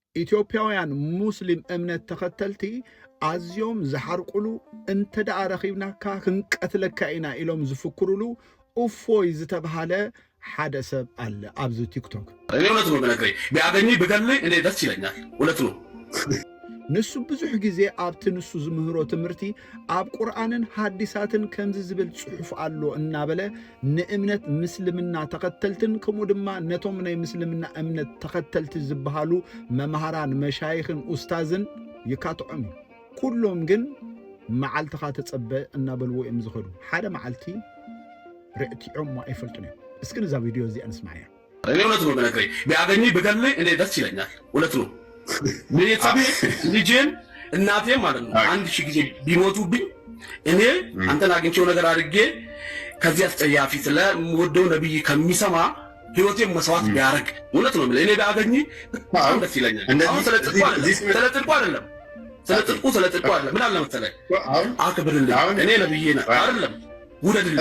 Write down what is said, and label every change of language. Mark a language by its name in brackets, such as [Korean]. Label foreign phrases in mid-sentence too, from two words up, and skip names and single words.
[Tigrinya] ኢትዮጵያውያን ሙስሊም እምነት ተኸተልቲ ኣዝዮም ዝሓርቁሉ እንተደኣ ረኺብናካ ክንቀትለካ ኢና ኢሎም ዝፍክሩሉ እፎይ ዝተባሃለ ሓደ ሰብ አለ ኣብዚ ቲክቶክ። [Amharic] እኔ እውነት ነው በነገሬ ቢያገኝ ብገልኝ እኔ ደስ ይለኛል። እውነት ነው። [Tigrinya] ንሱ ብዙሕ ግዜ ኣብቲ ንሱ ዝምህሮ ትምህርቲ ኣብ ቁርኣንን ሓዲሳትን ከምዚ ዝብል ጽሑፍ ኣሎ እናበለ ንእምነት ምስልምና ተኸተልትን ከምኡ ድማ ነቶም ናይ ምስልምና እምነት ተኸተልቲ ዝበሃሉ መምሃራን መሻይኽን ኡስታዝን ይካትዖም እዩ። ኩሎም ግን መዓልትኻ ተጸበ እናበልዎ እዮም ዝኸዱ። ሓደ መዓልቲ ርዕቲዖም ኣይፈልጡን እዮም። እስኪ ነዛ ቪድዮ እዚኣ ንስማዕ እያ። [Amharic] እኔ እውነት ነው በነገሬ ቢያገኝ ብገልኝ እኔ ደስ ይለኛል። እውነት ነው። ቤተሰቤ ልጄን እናቴም ማለት ነው 1000 ጊዜ ቢሞቱብኝ እኔ አንተን አግኝቼው ነገር አድርጌ ከዚህ አስጠያፊ ስለምወደው ነብይ ከሚሰማ ህይወቴን መስዋዕት ቢያረግ እውነት ነው። እኔ ቢያገኝ በጣም ደስ ይለኛል። አሁን ስለጥልቁ አይደለም ስለጥልቁ አይደለም። ምን አለ መሰለህ አክብርልኝ። እኔ ነብዬ ነህ አይደለም ውደድልኝ።